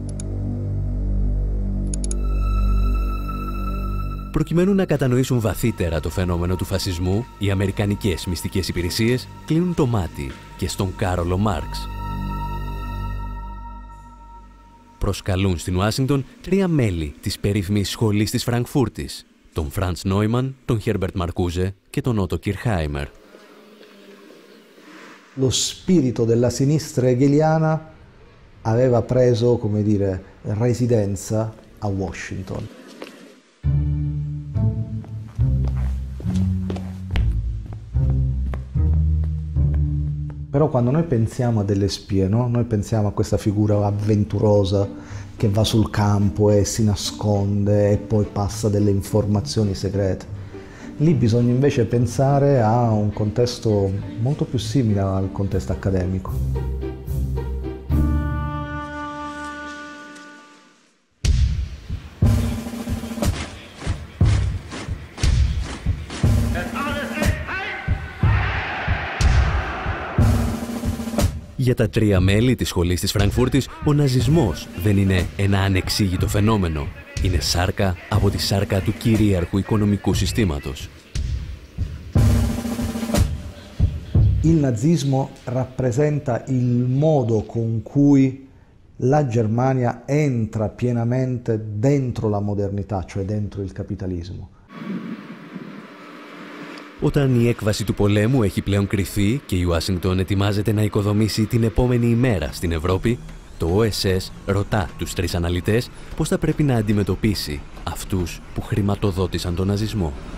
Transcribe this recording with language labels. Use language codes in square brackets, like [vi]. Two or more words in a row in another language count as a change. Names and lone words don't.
[el] Προκειμένου να κατανοήσουν βαθύτερα το φαινόμενο του φασισμού, οι αμερικανικές μυστικές υπηρεσίες κλείνουν το μάτι και στον Κάρολο Μάρξ. Προσκαλούν στην Ουάσιγκτον 3 μέλη της περίφημης σχολής της Φραγκφούρτης, τον Φραντς Νόιμαν, τον Χέρμπερτ Μαρκούζε και τον Ότο Κιρχάιμερ. [it] Lo spirito della sinistra hegeliana aveva preso, come dire, residenza a Washington. Però quando noi pensiamo a delle spie, no? Noi pensiamo a questa figura avventurosa che va sul campo e si nasconde e poi passa delle informazioni segrete. Lì bisogna invece pensare a un contesto molto più simile al contesto accademico. [el] Για τα 3 μέλη της σχολής της Φραγκφούρτης, ο ναζισμός δεν είναι ένα ανεξήγητο φαινόμενο. Είναι σάρκα από τη σάρκα του κυρίαρχου οικονομικού συστήματος. [it] il nazismo rappresenta il modo con cui la Germania entra pienamente dentro la modernità, cioè dentro il capitalismo. [el] Όταν η έκβαση του πολέμου έχει πλέον κριθεί και η Ουάσιγκτον ετοιμάζεται να οικοδομήσει την επόμενη ημέρα στην Ευρώπη, το OSS ρωτά τους τρεις αναλυτές πώς θα πρέπει να αντιμετωπίσει αυτούς που χρηματοδότησαν τον ναζισμό.